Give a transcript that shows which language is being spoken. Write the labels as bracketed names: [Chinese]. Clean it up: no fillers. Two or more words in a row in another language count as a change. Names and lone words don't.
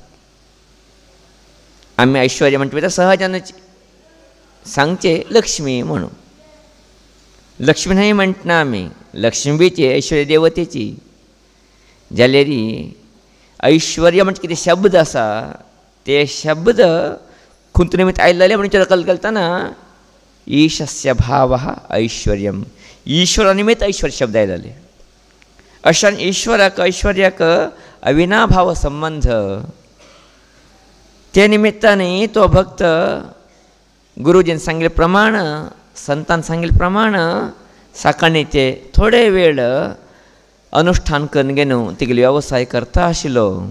[Konkani] आमी ऐश्वर्य म्हणटा सहजानूच सांगचे लक्ष्मी म्हणून. लक्ष्मी न्हय म्हणटना आमी, लक्ष्मीची ऐश्वर्य देवतेची. जाल्यार ऐश्वर्य म्हणजे कितें शब्द आसा ते शब्द खुंत निमित्त आयल्ले म्हणून कल घालतना [Sanskrit] ईशस्य भावः ऐश्वर्यम, [Konkani] ईश्वरा निमित्त ऐश्वर्य शब्द आयलेले. अशान ईश्वराक ऐश्वर्याक अविनाभाव संबंध. ते निमित्ताने तो भक्त गुरुजीन सांगिल्ले प्रमाण, संतान सांगिल्ले प्रमाण सकाळीचे थोडे वेळ अनुष्ठान करून घेवन तिगेलो व्यवसाय करता आशिल्लो.